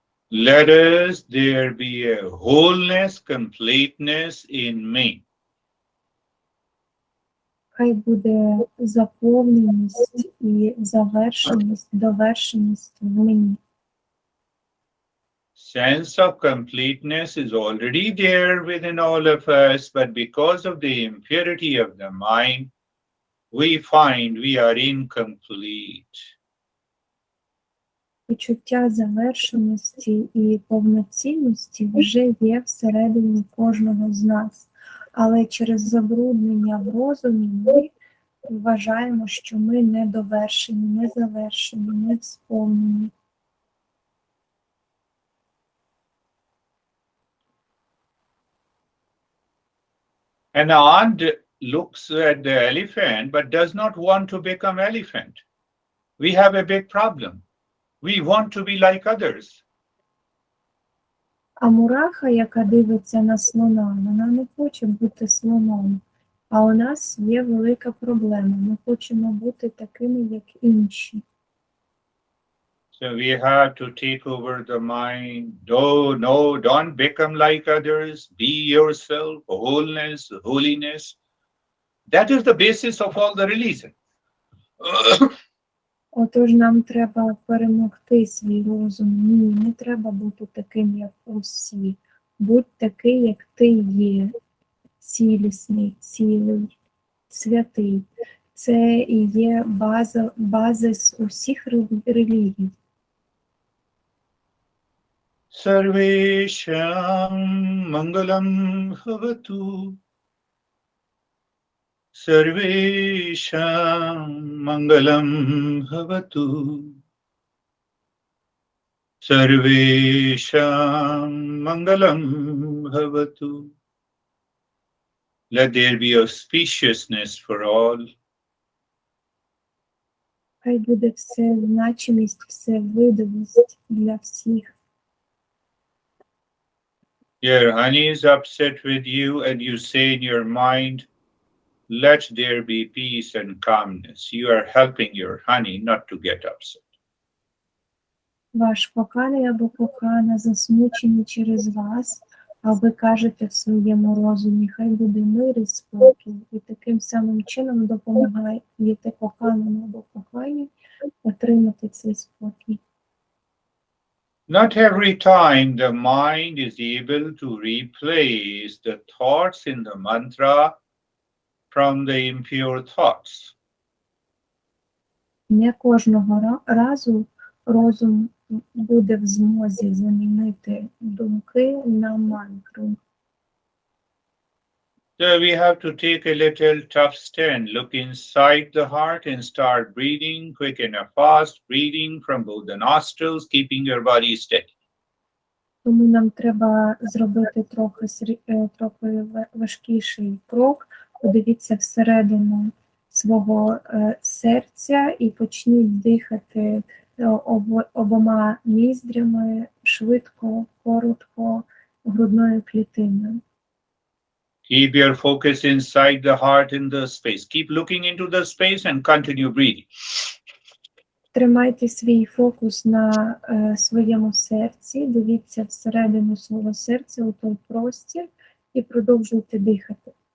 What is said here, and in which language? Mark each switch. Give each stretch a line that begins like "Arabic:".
English: Let us there be a wholeness, completeness in me.
Ukrainian: Хай буде заповненість і завершеність, довершеність в мені.
English: Sense of completeness is already there within all of us, but because of the impurity of the mind, we find we are incomplete.
Ukrainian: Почуття завершеності і повноцінності вже є всередині кожного з нас. Але через забруднення в розумі ми вважаємо, що ми недовершені, не завершені, не сповнені.
English: An ant looks at the elephant but does not want to become elephant. We have a big problem. We want to be like others.
Ukrainian: А мураха, яка дивиться на слона, вона не хоче бути слоном. А у нас є велика проблема. Ми хочемо бути такими, як інші.
English: So we have to take over the mind. No, don't become like others. Be yourself, wholeness, holiness. That is the basis of all the religion.
Ukrainian: Отож нам треба перемогти свій розум. Ні, не треба бути таким, як усі. Будь такий, як ти є. Цілісний, цілий, святий. Це і є базис усіх релігій.
Sanskrit: Sarvesham Mangalam Bhavatu. Sarvesham Mangalam Bhavatu. Sarvesham Mangalam Bhavatu.
English: Let there be auspiciousness for all.
Ukrainian: Хай буде все значимість, все видовість для всіх.
English: Your honey is upset with you and you say in your mind, let there be peace and calmness. You are helping your honey not to get upset.
Ukrainian: Ваш коханий або кохана засмучені через вас, а ви кажете в своєму розумі, хай буде мир і спокій. І таким самим чином допомагаєте коханому або коханій отримати цей спокій.
English: Not every time the mind is able to replace the thoughts in the mantra from the impure thoughts.
Ukrainian: Не кожного разу розум буде в змозі замінити думки на мантру.
English: So we have to take a little tough stand, look inside the heart and start breathing quick and fast, breathing from both the nostrils, keeping your body steady.
Ukrainian: Тому нам треба зробити трохи важкіший крок. Подивіться всередину свого серця і почніть дихати обома ніздрями, швидко, коротко, грудною клітиною.
English: Keep your focus inside the heart in the space. Keep looking into the space and continue breathing.
Ukrainian: Тримайте свій фокус на своєму серці, дивіться всередину свого серця у той простір і продовжуйте дихати.